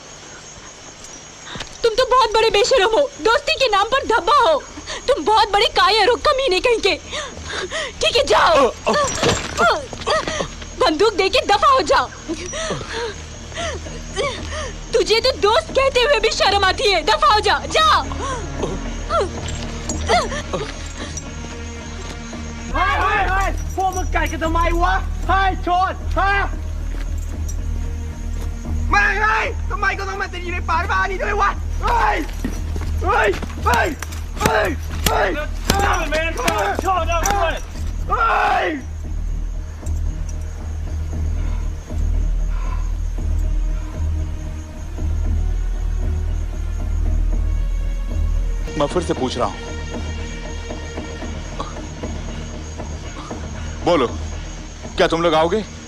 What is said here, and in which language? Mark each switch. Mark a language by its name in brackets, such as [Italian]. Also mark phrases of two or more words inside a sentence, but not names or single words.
[Hindi] तुम तो बहुत बड़े बेशरम हो, दोस्ती के नाम पर धब्बा हो। तुम बहुत बड़े कायर हो, कमीने कहीं के। ठीक है, जाओ। बंदूक देके दफा हो जाओ। तुझे तो दोस्त कहते हुए भी शर्म आती है। दफा हो जा, जाओ। [Thai] พวกมึงกัดกันทำไมวะเฮ้ยโชนฮะไม่เฮ้ยทำไมก็ต้องมาติดอยู่ในป่าบ้านนี้ด้วยวะเฮ้ยเฮ้ยเฮ้ยเฮ้ยเฮ้ยน้ำมันโชนเอาด้วยเฮ้ย [Hindi] मैं फिर से पूछ रहा हूं, बोलो, क्या तुम लोग आओगे?